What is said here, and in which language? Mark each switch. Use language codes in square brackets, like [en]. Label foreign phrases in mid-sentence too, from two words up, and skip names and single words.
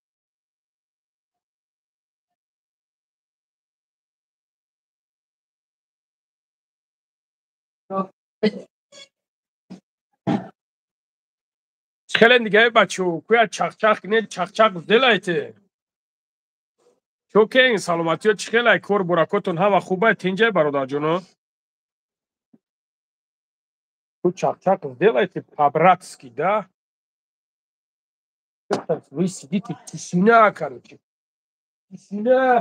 [tg] Чӣ хелен дига, бачаҳо, куя чахчах не чахчах сделайте. Чокен, саломатиё чӣ хелай, кор буракотон ҳама хубай, тинҷай, бародарҷоно? [ru] Ку чахчах сделайте по-братски, да? Вы сидите, тишина, короче. Тишина.